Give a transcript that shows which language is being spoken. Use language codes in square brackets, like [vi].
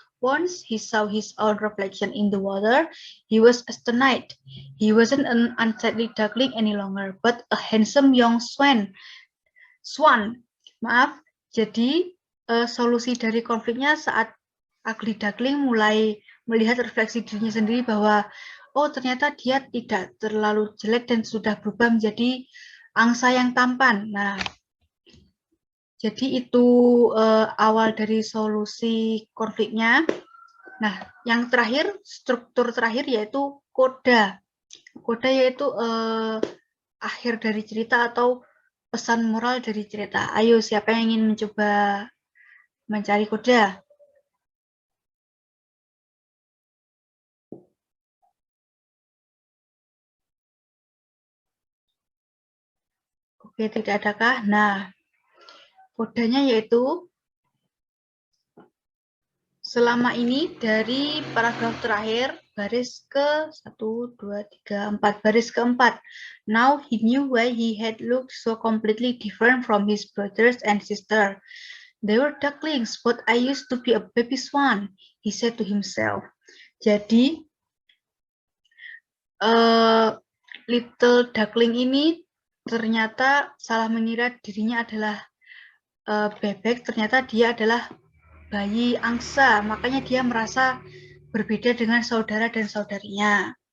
[en] Once he saw his own reflection in the water, he was astonished. He wasn't an unsightly duckling any longer, but a handsome young swan. [id] Maaf. Jadi solusi dari konfliknya saat ugly duckling mulai melihat refleksi dirinya sendiri bahwa oh ternyata dia tidak terlalu jelek dan sudah berubah menjadi angsa yang tampan. Nah, jadi itu awal dari solusi konfliknya. Nah, yang terakhir, struktur terakhir yaitu koda. Koda yaitu akhir dari cerita atau pesan moral dari cerita. Ayo, siapa yang ingin mencoba mencari koda? Oke, tidak adakah? Nah, kodanya yaitu selama ini dari paragraf terakhir, baris ke 1, 2, 3, 4, baris keempat. [en] Now he knew why he had looked so completely different from his brothers and sister. They were ducklings, but I used to be a baby swan, he said to himself. [id] Jadi, Little Duckling ini ternyata salah mengira dirinya adalah bebek, ternyata dia adalah bayi angsa, makanya dia merasa berbeda dengan saudara dan saudarinya.